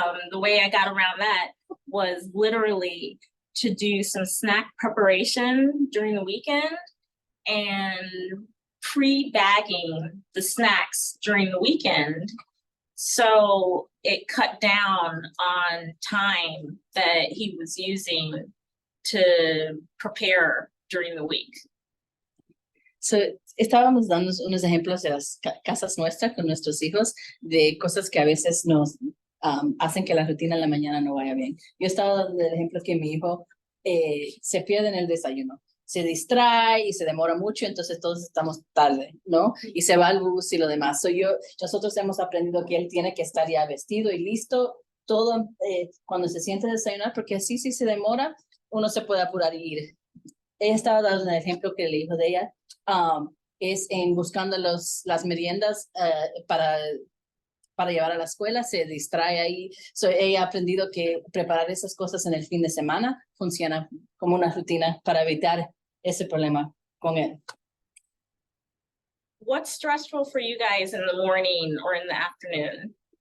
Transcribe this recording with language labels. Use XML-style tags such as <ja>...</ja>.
<en>The way I got around that was literally to do some snack preparation during the weekend and pre-bagging the snacks during the weekend. So it cut down on time that he was using to prepare during the week?</en> <es>So, estábamos dando unos ejemplos de las casas nuestras con nuestros hijos, de cosas que a veces nos hacen que la rutina en la mañana no vaya bien. Yo estaba dando el ejemplo que mi hijo se pierde en el desayuno, se distrae y se demora mucho, entonces todos estamos tarde, ¿no? Y se va al bus y lo demás. Nosotros hemos aprendido que él tiene que estar ya vestido y listo todo cuando se siente a desayunar, porque así si se demora, uno se puede apurar y ir. Ella estaba dando un ejemplo que el hijo de ella es en buscando las meriendas para llevar a la escuela, se distrae ahí. Ella ha aprendido que preparar esas cosas en el fin de semana funciona como una rutina para evitar ese problema con él.</es> <en>What's stressful for you guys in the morning or in the afternoon?</en>